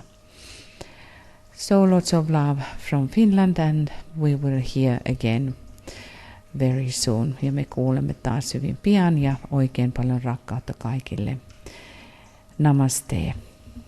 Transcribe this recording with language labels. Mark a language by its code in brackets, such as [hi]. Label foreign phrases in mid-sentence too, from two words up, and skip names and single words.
[en] So lots of love from Finland, and we will hear again very soon. [fi] Ja me kuulemme taas hyvin pian, ja oikein paljon rakkautta kaikille. Namaste.